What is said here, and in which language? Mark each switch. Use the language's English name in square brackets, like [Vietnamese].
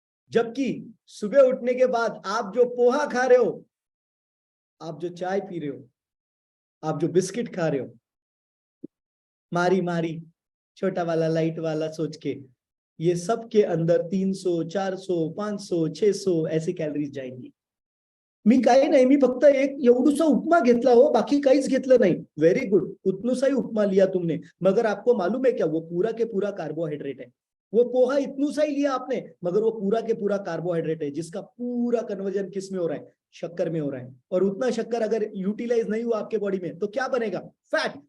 [Hindi] जबकि सुबह उठने के बाद आप जो पोहा खा रहे हो, आप जो चाय पी रहे हो, आप जो बिस्किट खा रहे हो, मारी मारी छोटा वाला लाइट वाला सोच के, ये सब के अंदर 300, 400, 500, 600 ऐसी कॅलरीज जाएंगी। [Marathi] मी काही नाही, मी फक्त एक एवढूसा उपमा घेतला हो, बाकी काहीच घेतलं नाही। [Hindi] वेरी गुड, उतनुसा ही उपमा लिया तुमने, मगर आपको मालूम है क्या वो पूरा के पूरा कार्बोहाइड्रेट है। वो पोहा इतनुसा ही लिया आपने, मगर वो पूरा के पूरा कार्बोहाइड्रेट है, जिसका पूरा कन्वर्जन किस में हो रहा है? शक्कर में हो रहा है। और उतना शक्कर अगर यूटिलाइज नहीं हुआ आपके बॉडी में तो क्या बनेगा? फैट।